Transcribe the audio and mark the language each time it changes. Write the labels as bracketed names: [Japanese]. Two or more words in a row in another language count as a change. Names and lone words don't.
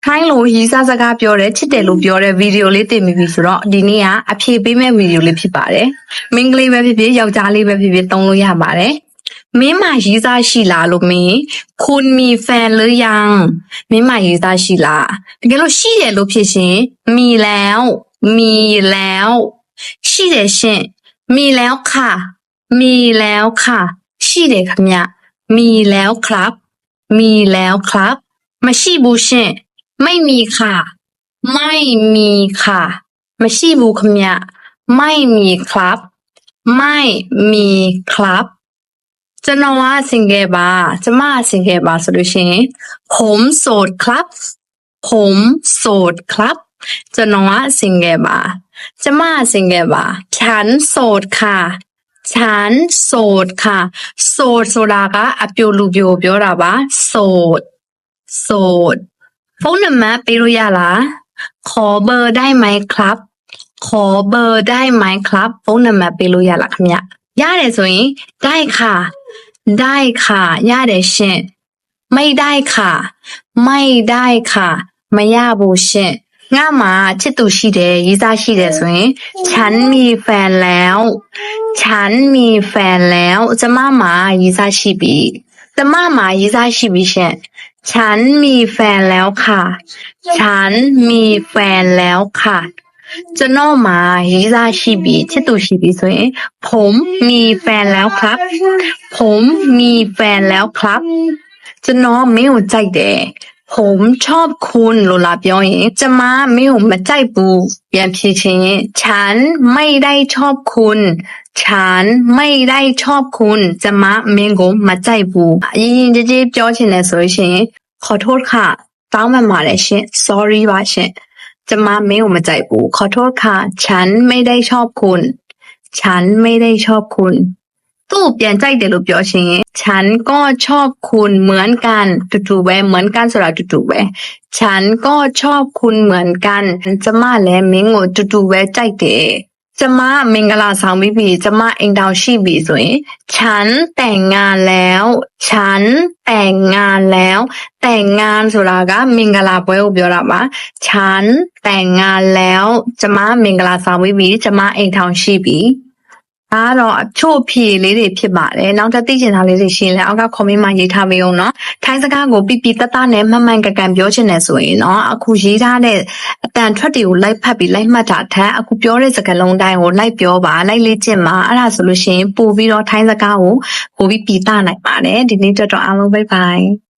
[Burmese] ထိုင်းလိုရေးစားစကားပြောတဲ့ချစ်တယ်လို့ပြောတဲ့ဗီဒီယိုလေးတင်ပြီးပြီဆိုတော့ဒီနေ့ကအဖြေပေးမဲ့ဗီဒီယိုလေးဖြစ်ပါတယ်။မိန်းကလေးပဲဖြစ်ဖြစ်ယောက်ျားလေးပဲဖြစ်ဖြစ်သုံးလို့ရပါတယ်။မင်းမရေးစားရှိလားလို့မင်း [Thai] คุณมีแฟนหรือยัง [Burmese] မင်းမရေးစားရှိလားတကယ်လို့ရှိတယ်လို့ဖြစ်ရှင် [Thai] มีแล้ว [Burmese] ရှိတယ်ရှင် [Thai] มีแล้วค่ะมีแล้วค่ะ [Burmese] ရှိတယ်ခင်ဗျ [Thai] มีแล้วครับมีแล้วครับ [Burmese] မရှိဘူးရှင် [Thai] ไม่มีค่ะไม่มีค่ะ [Burmese] မရှိဘူး ခင်ဗျ [Thai] ไม่มีครับไม่มีครับ [Burmese] ကျွန်တော်က single ပါကျမ single ပါဆိုလို့ရှိရင် [Thai] ผมโสด ครับผมโสดครับ [Burmese] ကျွန်တော်က single ပါကျမ single ပါ [Thai] ฉันโสดค่ะฉันโสดค่ะ [Burmese] โสดဆိုတာကအပြိုလူပြိုပြောတာပါโสดဖုန်းနံပါတ်ပေးလို့ရလား [Thai] ขอเบอร์ได้ไหมครับขอเบอร์ได้ไหมครับ [Burmese] ဖုန်းနံပါတ်ပေးလို့ရလားခင်ဗျရတယ်ဆိုရင် [Thai] ได้ค่ะ [Burmese] ရတယ်ရှင် [Thai] ไม่ได้ค่ะไม่ได้ค่ะ [Burmese] မရဘူးရှင်ငါမှာချစ်သူရှိတယ်ရေးစားရှိ တယ်ဆိုရင် [Thai] ฉันมีแฟนแล้วฉันมีแฟนแล้ว [Burmese] ကျမမှာရေးစားရှိပြီကျမမှာရေးစားရှိပြီရှင် [Thai] ฉันมีแฟนแล้วค่ะฉันมีแฟนแล้วค่ะ [Burmese] ကျွန်တော်မှာရေးစားရှိပြီချစ်သူရှိပြီဆိုရင် [Thai] ผมมีแฟนแล้วครับผมมีแฟน แล้วครับ [Burmese] ကျွန်တော်မင်းကိုကြိုက်တယ် [Thai] ผมชอบคุณ [Burmese] လို့လာပြောရင်ကျမမင်းကိုမကြိုက်ဘူးပြန်ဖြေချင်ရင် [Thai] ฉันไม่ได้ชอบคุณฉันไม่ได้ชอบคุณ [Burmese] ကျမမင်းကိုမကြိုက်ဘူးအရင်ကြည်ပြောချင်တယ်ဆိုရင်ขอโทษ ค่ะတောင်းပန်ပါတယ်ရှင် sorry ပါရှင်ကျမမင်းကိုမကြိုက်ဘူး [Thai] ขอโทษค่ะฉันไม่ได้ชอบคุณฉันไม่ได้ชอบคุณ [Burmese] သူ့ပြန်ကြိုက်တယ်လို့ပြောရှင် [Thai] ฉันก็ชอบคุณเหมือนกัน [Burmese] တူပဲเหมือน กันဆိုတာတူပဲ [Thai] ฉันก็ชอบคุณเหมือนกัน [Burmese] ကျမလည်းမင်းကိုတူပဲကြိုက်တယ်ကျမမင်္ဂလာဆောင်ပြီးပြီကျမအိမ်တောင်ရှိပြီဆို ရင် [Thai] ฉันแต่งงานแล้วฉันแต่งงานแล้วแต่งงาน [Burmese] ဆိုတာကမင်္ဂလာပွဲကိုပြောတာပါฉันแต่ [Thai] งงานแล้ว [Burmese] ကျမမင်္ဂလာဆောင်ပြီးပြီကျမအိမ်ထောင်ရှိပြီဒါတော့အချို့ဖြေလေးတွေဖြစ်ပါတယ်နောက်ထပ်သိချင်တာလေးတွေရှိရင်လည်းအောက်က comment မှာရေးထားပေးအောင်เนาะထိုင်းစကားကိုပြပြတတ်နဲ့မှန်မှန်ကန်ကန်ပြောချင်တယ်ဆိုရင်เนาะအခုရေးထားတဲ့အတန်ထွက်တွေကိုလိုက်ဖတ်ပြီးလိုက်မှတ်တာထက်အခုပြောတဲ့စကားလုံးတိုင်းကိုလိုက်ပြောပါလိုက်လေ့ကျင့်ပါအဲ့ဒါဆိုလို့ရှိရင်ပို့ပြီးတော့ထိုင်းစကားကိုပို့ပြီးပြသနိုင်ပါတယ်ဒီနေ့တော့အားလုံး [English] bye bye